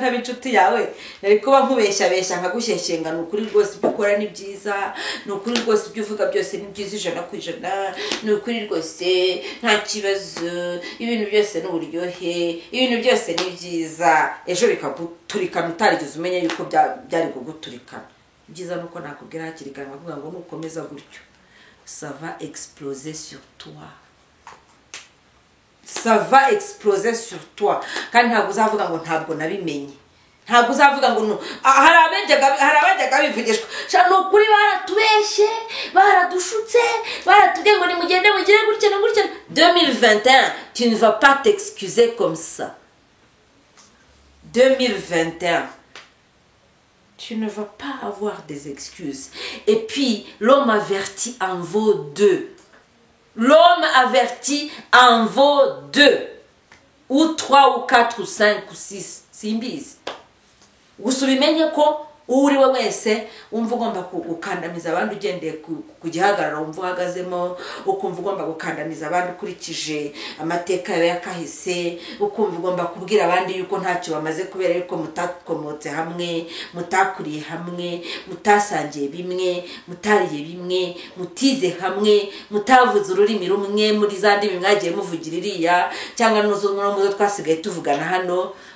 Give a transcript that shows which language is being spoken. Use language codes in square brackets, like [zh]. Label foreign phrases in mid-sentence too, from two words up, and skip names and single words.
[rw] ntaba inshuti yawe nari kuba nkubeshya nkagushyeshyenga ni ukuri rwose ibyo ukora ni byiza ni ukuri rwose ibyo uvuga byose ni byiza 100% ni ukuri rwose nta kibazo ibintu byose ni uburyohe ibintu byose ni byiza ejo bikaguturikana utarigeze umenya yuko byari kuguturikana byiza nuko nakubwira hakiri kare bavuga ngo nukomeza gutyo [fr] ça va exploser sur toi [rw] kandi ntabwo uzavuga ngo ntabwo nabimenye ntabwo uzavuga ngo hari abajyaga bivugishwa cyane ukuri baratubeshye baradushutse baratubwiye ngo nimugende mugire gutya na gutya 2021 [fr] tu ne vas pas t'excuser comme ça [rw] 2021 [fr] tu ne vas pas avoir des excuses. Et puis, l'homme averti en vaut 2. L'homme averti en vaut 2 ou 3 ou 4 ou 5 ou 6 simbizi. [rw] Gusa ubimenye ko uri we wese umva ugomba gukandamiza abandi ugendeye ku gihagararo umva uhagazemo, ukumva ugomba gukandamiza abandi ukurikije amateka yawe yakahise, ukumva ugomba kubwira abandi yuko ntacyo bamaze kubera yuko mutakomotse hamwe, mutakuriye hamwe, mutasangiye bimwe, mutariye bimwe, mutize hamwe, mutavuze ururimi rumwe muri za ndimi mwagiye muvugira iriya cyangwa n'uzo twasigaye tuvugana hano.